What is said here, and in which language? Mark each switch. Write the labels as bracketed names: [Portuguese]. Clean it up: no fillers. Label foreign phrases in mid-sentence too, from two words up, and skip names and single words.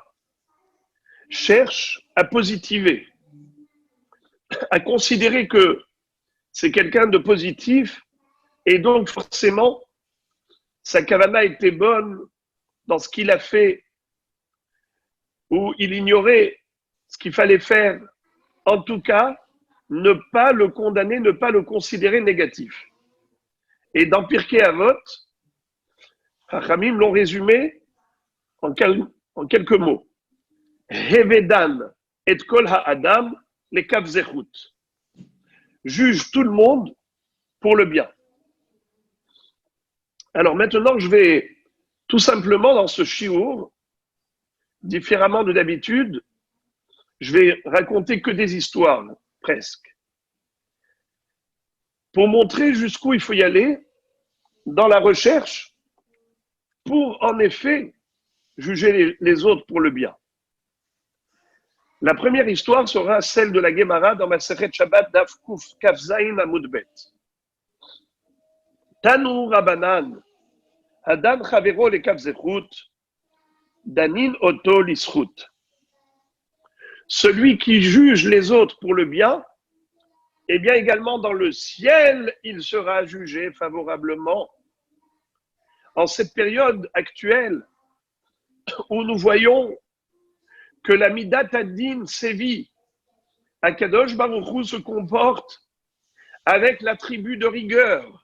[French] Cherche à positiver, à considérer que c'est quelqu'un de positif et donc forcément, sa kavana était bonne dans ce qu'il a fait ou il ignorait ce qu'il fallait faire. En tout cas, ne pas le condamner, ne pas le considérer négatif. Et dans Pirkei Avot, Chachamim l'ont résumé en quelques mots. [Hebrew] הוי דן את כל האדם לכף זכות. [French] Juge tout le monde pour le bien. Alors maintenant, je vais tout simplement dans ce shiur, différemment de d'habitude, je vais raconter que des histoires, presque, pour montrer jusqu'où il faut y aller dans la recherche pour, en effet, juger les autres pour le bien. La première histoire sera celle de la Gemara dans [Hebrew] מסכת שבת דף כ"ז עמוד ב. תנו רבנן אדם חברו לכף זכות דנין אותו לזכות. [French] Celui qui juge les autres pour le bien, eh bien également dans le ciel, il sera jugé favorablement. En cette période actuelle où nous voyons que la [Hebrew] מידת הדין [French] sévit, [Hebrew] הקדוש ברוך הוא [French] se comporte avec l'attribut de rigueur.